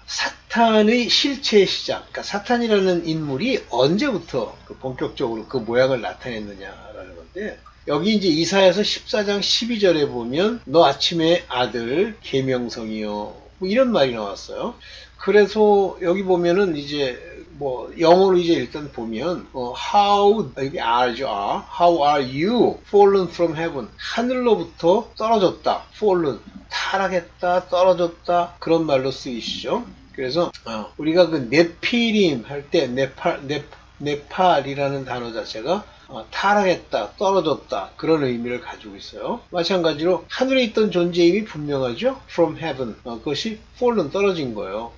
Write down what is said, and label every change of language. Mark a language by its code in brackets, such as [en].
[ko] 사탄의 실체의 시작, 그러니까 사탄이라는 인물이 언제부터 본격적으로 그 모양을 나타냈느냐라는 건데, 여기 이제 이사야서 14장 12절에 보면 너 아침의 아들 계명성이요, 뭐 이런 말이 나왔어요. 그래서 여기 보면은 이제 뭐 영어로 이제 일단 보면 how 이게 R죠. [en] How are you fallen from heaven? [ko] 하늘로부터 떨어졌다. fallen 타락했다, 떨어졌다, 그런 말로 쓰이시죠. 그래서 우리가 그 네피림 할 때 네팔이라는 단어 자체가 타락했다, 떨어졌다, 그런 의미를 가지고 있어요. 마찬가지로 하늘에 있던 존재임이 분명하죠. [en] From heaven, [ko] 그것이 fallen, 떨어진 거예요.